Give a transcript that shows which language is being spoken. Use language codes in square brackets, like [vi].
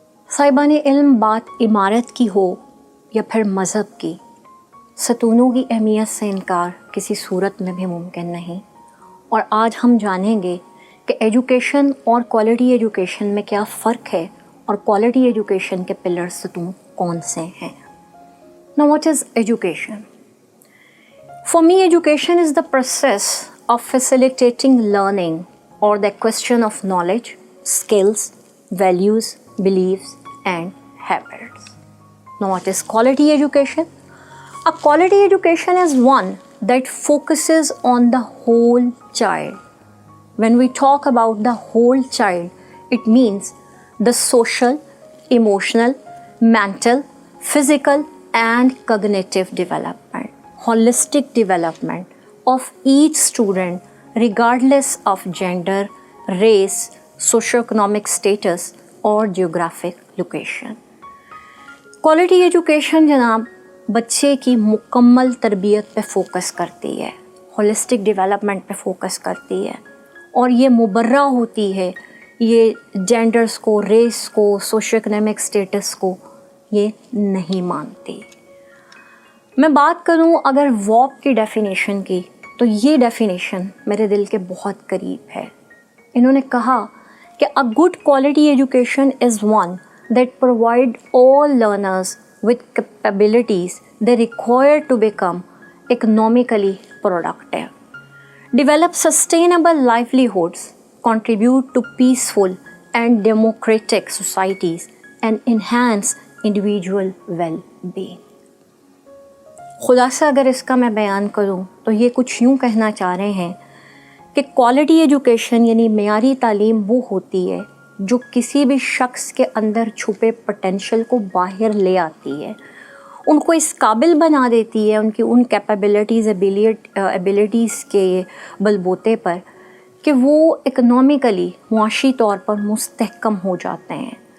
[ur] صاحبان علم، بات عمارت کی ہو یا پھر مذہب کی، ستونوں کی اہمیت سے انکار کسی صورت میں بھی ممکن نہیں. اور آج ہم جانیں گے کہ ایجوکیشن اور کوالٹی ایجوکیشن میں کیا فرق ہے اور کوالٹی ایجوکیشن کے پلر ستون کون سے ہیں. [en] Now what is education? For me, education is the process of facilitating learning or the acquisition of knowledge, skills, values, beliefs, and habits. Now, what is quality education? A quality education is one that focuses on the whole child. When we talk about the whole child, it means the social, emotional, mental, physical, and cognitive development, holistic development of each student regardless of gender, race, socioeconomic status اور geographic location. [ur] Quality education جناب بچے کی مکمل تربیت پہ focus کرتی ہے، holistic development پہ فوکس کرتی ہے، اور یہ مبرہ ہوتی ہے، یہ جینڈرز کو، ریس کو، سوشو اکنامک اسٹیٹس کو یہ نہیں مانتی. میں بات کروں اگر واپ کی ڈیفینیشن کی، تو یہ ڈیفینیشن میرے دل کے بہت قریب ہے. انہوں نے کہا کہ [en] a good quality education is one that provide all learners with capabilities they require to become economically productive, develop sustainable livelihoods, contribute to peaceful and democratic societies, and enhance individual well-being. [ur] خلاصہ اگر اس کا میں بیان کروں تو یہ کچھ یوں کہنا چاہ رہے ہیں کہ کوالٹی ایجوکیشن یعنی معیاری تعلیم وہ ہوتی ہے جو کسی بھی شخص کے اندر چھپے پوٹینشیل کو باہر لے آتی ہے، ان کو اس قابل بنا دیتی ہے، ان کی ان کیپیبلٹیز ایبیلٹیز کے بلبوتے پر کہ وہ اکنامیکلی معاشی طور پر مستحکم ہو جاتے ہیں،